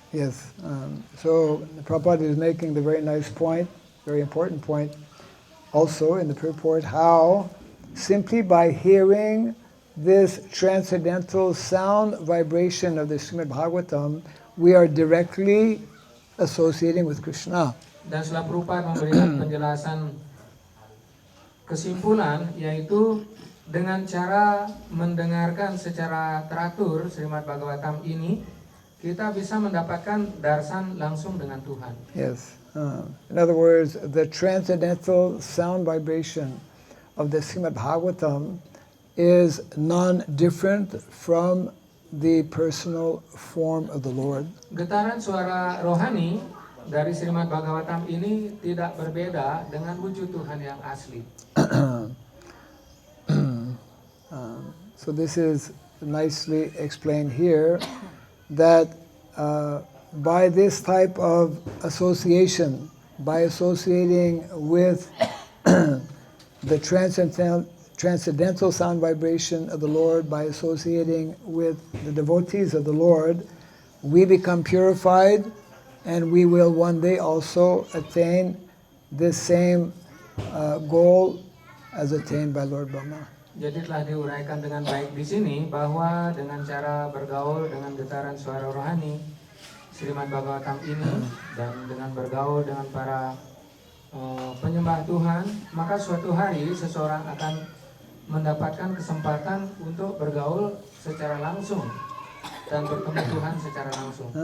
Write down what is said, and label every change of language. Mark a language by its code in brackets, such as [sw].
[en] Yes, so Prabhupada is making the very nice point, very important point, also in the purport, how simply by hearing this transcendental sound vibration of the Srimad Bhagavatam, we are directly associating with Krishna. [id] Dan Srila Prabhupada memberikan penjelasan kesimpulan, yaitu dengan cara mendengarkan secara teratur Srimad Bhagavatam ini, kita bisa mendapatkan darsan langsung dengan Tuhan. [en] Yes. In other words, the transcendental sound vibration of the Srimad Bhagavatam is non-different from the personal form of the Lord. [id] Getaran suara rohani dari Srimad Bhagavatam ini tidak berbeda dengan wujud Tuhan yang asli. [en] So this is nicely explained here, that by this type of association, by associating with the transcendental sound vibration of the Lord, by associating with the devotees of the Lord, we become purified, and we will one day also attain this same goal as attained by Lord Brahma. [id] Jadi telah diuraikan dengan baik di sini bahwa dengan cara bergaul dengan getaran suara rohani Srimad Bhagavatam ini dan dengan bergaul dengan para penyembah Tuhan, maka suatu hari seseorang akan mendapatkan kesempatan untuk bergaul secara langsung dan bertemu Tuhan secara langsung.